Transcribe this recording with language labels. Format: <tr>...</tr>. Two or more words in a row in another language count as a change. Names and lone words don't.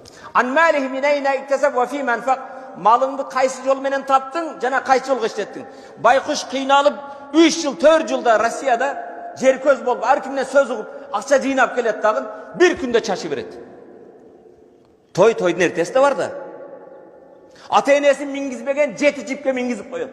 <ar>عن ماله من أين اكتسب وفيم أنفق.</ar> <ky>Малыңды кайсы жол менен таптың, жана кайсы жолго иштеттиң. Байкуш кыйналып 3 жыл, 4 жылда Россияда жер көз болуп, ар кимден сөз угуп, акча жыйнап келет дагы, бир күндө чачы берет. Тойдун эртеси да бар да. Ата энесин мингизбеген 7 жипке мингизип коет.</ky>